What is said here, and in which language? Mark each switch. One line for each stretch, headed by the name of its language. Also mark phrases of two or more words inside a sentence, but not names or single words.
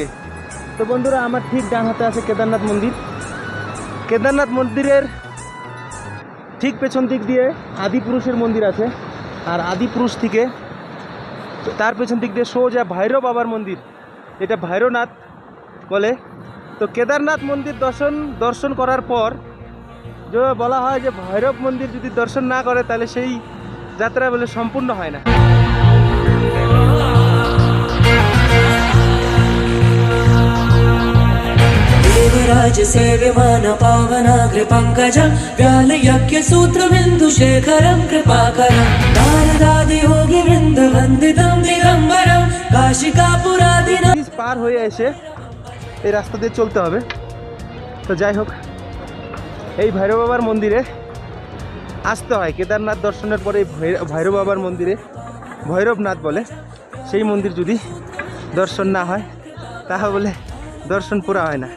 Bangla: তো বন্ধুরা, আমার ঠিক ডান হাতে আছে কেদারনাথ মন্দির। কেদারনাথ মন্দিরের ঠিক পেছন দিক দিয়ে আদিপুরুষের মন্দির আছে, আর আদিপুরুষ থেকে তার পেছন দিক দিয়ে সোজা ভৈরব বাবার মন্দির, এটা ভৈরবনাথ বলে। তো কেদারনাথ মন্দির দর্শন করার পর যে বলা হয় যে ভৈরব মন্দির যদি দর্শন না করে তাহলে সেই যাত্রা বলে সম্পূর্ণ হয় না।
Sanskrit: देवराज सेव्यमान पावनाग्र पंकजं व्यालयज्ञ सूत्र बिंदु शेखरं कृपाकरं नारदादि योगी वृंद वंदितं दिगंबरं काशिकापुरादिनं।
Bangla: পার হয়ে এসে এই রাস্তা দিয়ে চলতে হবে। তো যাই হোক, এই ভৈরব বাবার মন্দিরে আসতে হয়। কেদারনাথ দর্শনের পরে ভৈরব বাবার মন্দিরে, ভৈরবনাথ বলে, সেই মন্দির যদি দর্শন না হয় তাহলে দর্শন পুরা হয় না।